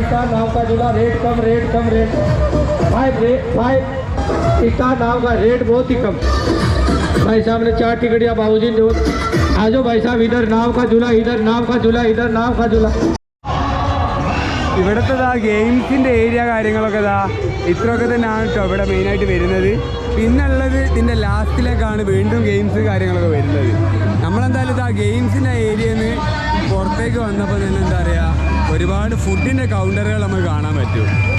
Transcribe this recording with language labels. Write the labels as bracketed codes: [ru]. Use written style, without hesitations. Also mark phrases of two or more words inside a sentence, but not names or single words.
[hi] स्टार नाव का झूला रेट कम रेट 5 स्टार नाव का रेट बहुत ही कम। भाई साहब ने 4 टिकटिया बाबूजी ने आ जाओ भाई साहब इधर नाव का झूला इधर नाव का झूला इधर नाव का झूला। [ml] ഇവിടുത്തെ ഗെയിംസിൻ്റെ ഏരിയ കാര്യങ്ങളൊക്കെ ഇത്രയൊക്കെ തന്നെയാണ് കേട്ടോ ഇവിടെ മെയിനായിട്ട് വരുന്നത്. പിന്നുള്ളത് ഇതിൻ്റെ ലാസ്റ്റിലേക്കാണ് വീണ്ടും ഗെയിംസ് കാര്യങ്ങളൊക്കെ വരുന്നത്. നമ്മളെന്തായാലും ഗെയിംസിൻ്റെ ഏരിയയിൽ നിന്ന് പുറത്തേക്ക് വന്നപ്പോൾ തന്നെ എന്താ പറയുക ഒരുപാട് ഫുഡിൻ്റെ കൗണ്ടറുകൾ നമുക്ക് കാണാൻ പറ്റും.